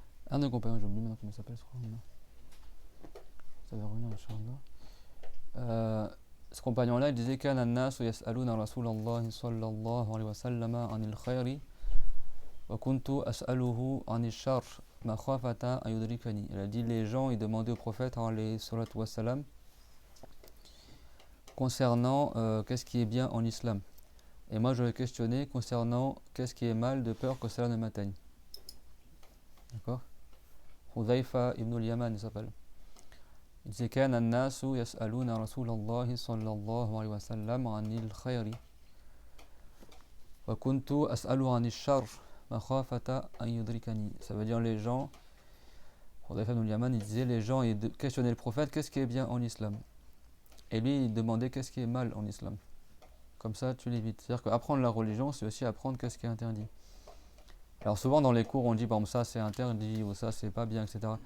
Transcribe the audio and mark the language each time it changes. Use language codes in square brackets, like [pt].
[fr] un des compagnons, j'ai oublié maintenant comment il s'appelle, ça va revenir Inch'Allah. Ce compagnon-là, il disait [ar] كان الناس يسألون رسول الله صلى الله عليه وسلم عن الخير وكنت أسأله عن الشر مخافة أن يدركني. [fr] Il a dit les gens ils demandaient au prophète alayhi salatu wassalam concernant qu'est-ce qui est bien en islam. Et moi je le questionnais concernant qu'est-ce qui est mal de peur que cela ne m'atteigne. D'accord? Hudhayfa ibn al-Yaman il s'appelle. Il disait [ar] كان الناس يسألون رسول الله صلى الله عليه وسلم عن الخير وكنت أسأله عن الشر مخافة أن يدركني. [fr] Ça veut dire les gens, Hudhayfa ibn al-Yaman il disait les gens ils questionnaient le prophète qu'est-ce qui est bien en islam. Et lui il demandait qu'est-ce qui est mal en islam. Comme ça tu l'évites. C'est-à-dire qu'apprendre la religion c'est aussi apprendre qu'est-ce qui est interdit. Alors souvent dans les cours on dit par exemple ça c'est interdit ou ça c'est pas bien, etc.